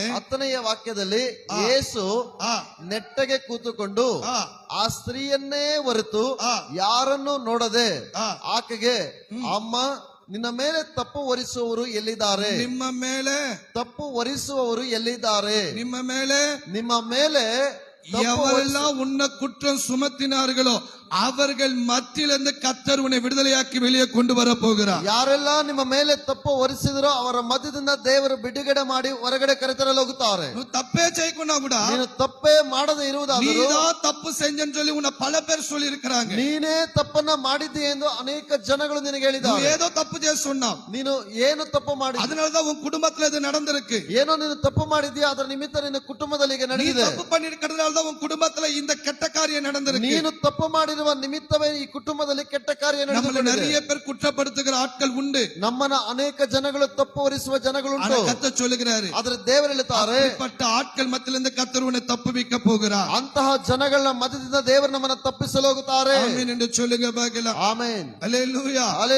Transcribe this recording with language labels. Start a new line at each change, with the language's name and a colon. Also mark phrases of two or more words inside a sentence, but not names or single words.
Kannada: 10ನೇ ವಾಕ್ಯದಲ್ಲಿ ಯೇಸು ನೆಟ್ಟಗೆ ಕೂತುಕೊಂಡು ಆ ಸ್ತ್ರೀಯನ್ನೇ ಹೊರತು ಯಾರನ್ನು ನೋಡದೆ ಆಕೆಗೆ, ಅಮ್ಮ, ನಿನ್ನ ಮೇಲೆ ತಪ್ಪು ಹೊರಿಸುವವರು ಎಲ್ಲಿದ್ದಾರೆ? ನಿಮ್ಮ ಮೇಲೆ ತಪ್ಪು ಹೊರಿಸುವವರು ಎಲ್ಲಿದ್ದಾರೆ? ನಿಮ್ಮ ಮೇಲೆ
Tamil: எவரெல்லாம் உன்னை குற்றம் சுமத்தினார்களோ அவர்கள் மத்தியிலிருந்து கர்த்தர் உன்னை விடுதலையாக்கி வெளியே கொண்டு வர போகிறார்.
Kannada: ಯಾರೆಲ್ಲ ನಿಮ್ಮ ಮೇಲೆ ತಪ್ಪು ಹೊರಿಸಿದರೋ ಅವರ ಮಧ್ಯದಿಂದ ದೇವರು ಬಿಡುಗಡೆ ಮಾಡಿ ಹೊರಗಡೆ ಕರೆತರಲು ಹೋಗುತ್ತಾರೆ.
Tamil: நீ தப்பே செய்யக்குனா கூட
Kannada: ನೀನು ತಪ್ಪೇ ಮಾಡದೆ ಇರುವುದಾದರೂ
Tamil: நீதான் தப்பு செஞ்சேன்னு சொல்லி உன்னை பல பேர் சொல்லி இருக்காங்க.
Kannada: ನೀನೇ ತಪ್ಪನ್ನ ಮಾಡಿದ್ದೀ ಎಂದು ಅನೇಕ ಜನಗಳು ನಿನಗೆ ಹೇಳಿದ್ದಾರೆ.
Tamil: ஏதோ தப்பு செய்ய சொன்னா,
Kannada: ನೀನು ಏನು ತಪ್ಪು ಮಾಡಿದ್ದೀಯ,
Tamil: அதனாலதான் உன் குடும்பத்துல இது நடந்திருக்கு.
Kannada: ಏನೋ ನೀನು ತಪ್ಪು ಮಾಡಿದ್ದೀಯಾ, ಅದರ ನಿಮಿತ್ತ ನಿನ್ನ ಕುಟುಂಬದಲ್ಲಿ ಈಗ
Tamil: நீ
Kannada: ನಡೆದಿದೆ.
Tamil: தப்பு பண்ணிருக்கிறதுனால தான் உன் குடும்பத்துல இந்த கெட்ட காரியம் நடந்திருக்கு.
Kannada: ನೀನು ತಪ್ಪು ಮಾಡಿರುವ ನಿಮಿತ್ತವೇ ಈ ಕುಟುಂಬದಲ್ಲಿ ಕೆಟ್ಟ ಕಾರ್ಯ
Tamil: நம்மள
Kannada: ನಡೆದಿದೆ.
Tamil: நிறைய பேர் குற்றப்படுத்துகிற ஆட்கள் உண்டு.
Kannada: ನಮ್ಮನ್ನ ಅನೇಕ ಜನಗಳು ತಪ್ಪು ಹೊರಿಸುವ ಜನಗಳುಂಟು.
Tamil: கர்த்தர் சொல்லுகிறாரு,
Kannada: ಆದ್ರೆ ದೇವರು ಹೇಳ್ತಾರೆ,
Tamil: அப்படிப்பட்ட ஆட்கள் மத்தியிலிருந்து கர்த்தர் உன்னை தப்புவிக்க போகிறார்.
Kannada: ಅಂತಹ ಜನಗಳ ಮಧ್ಯದಿಂದ ದೇವರು ನಮ್ಮನ್ನ ತಪ್ಪಿಸಲು ಹೋಗುತ್ತಾರೆ.
Tamil: ஆமென் என்று சொல்லுங்க பார்க்கலாம்.
Kannada: ಆಮೆನ್.
Tamil: அல்லேலூயா.